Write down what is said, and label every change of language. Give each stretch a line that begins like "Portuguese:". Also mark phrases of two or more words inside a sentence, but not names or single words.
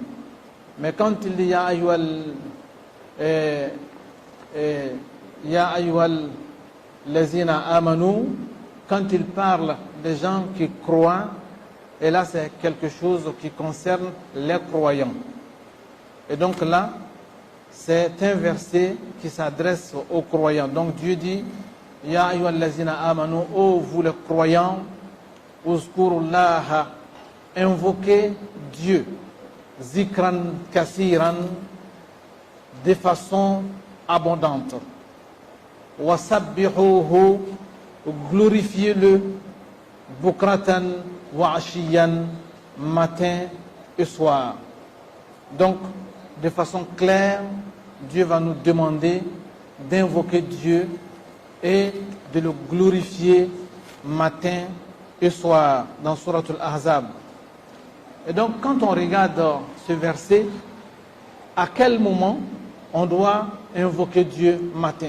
French: Mais quand il dit
Arabic: يا أيها الذين آمنوا,
French: quand il parle des gens qui croient, et là, c'est quelque chose qui concerne les croyants. Et donc là, c'est un verset qui s'adresse aux croyants. Donc Dieu dit,
Arabic: يا أيها الذين آمنوا,
French: ô vous les croyants, uzkurullaha, invoquez Dieu,
Arabic: ذكرا كثيرا,
French: de façon abondante. Wasabbihuhu, glorifiez-le,
Arabic: بكرة وعشيا,
French: matin et soir. Donc, de façon claire, Dieu va nous demander d'invoquer Dieu et de le glorifier matin et soir dans Surat Al-Ahzab. Et donc, quand on regarde ce verset, à quel moment on doit invoquer Dieu matin?